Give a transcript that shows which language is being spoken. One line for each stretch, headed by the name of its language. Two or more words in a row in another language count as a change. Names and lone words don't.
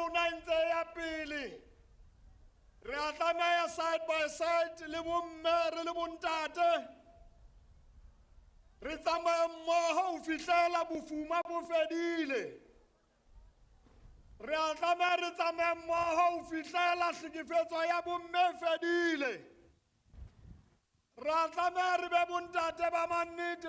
Southern Sotho: ntse ya pele re a tlameha
English: side by side
Southern Sotho: le bomme re le bontate re tsamaye mmoho ho fihlela bofuma bo fedile re a tlameha re tsamaye mmoho ho fihlela hlekefetso ya bomme fedile re a tlameha re be bontate ba mannete